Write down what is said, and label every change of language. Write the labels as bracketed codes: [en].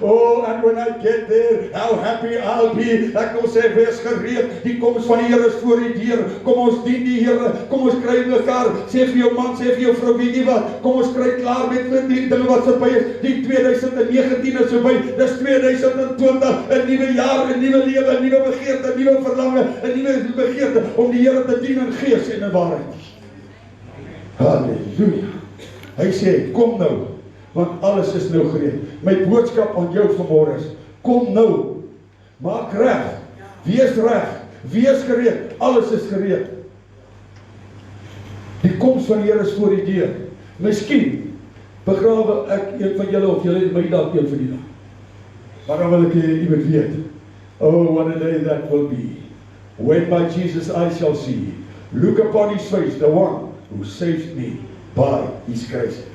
[en] Oh, and when I get there, how happy I'll be. [af] Ek wil sê, wees gereed, die koms van die Here is voor die deur. Kom ons dien die Here, kom ons kry mekaar. Sê vir jou man, sê vir jou vrou, weet jy wat? Kom ons kry klaar met die dinge wat verby is. Die 2019 is verby, dis 2020, 'n nuwe jaar, 'n nuwe lewe, 'n nuwe begeerte, 'n nuwe verlange, 'n nuwe begeerte om die Here te dien in gees en in waarheid. Halleluja. Hy sê, kom nou, want alles is nou gereed. My boodskap aan jou vanmôre is, kom nou, maak reg, wees gereed, alles is gereed. Die koms van die Here is voor die deur. Miskien begrawe ek een van julle of julle my dalk een van die dag. Maar dan wil ek jy moet weet, oh, [en] what a day that will be. When by Jesus I shall see, look upon his face, the one who saved me by his grace.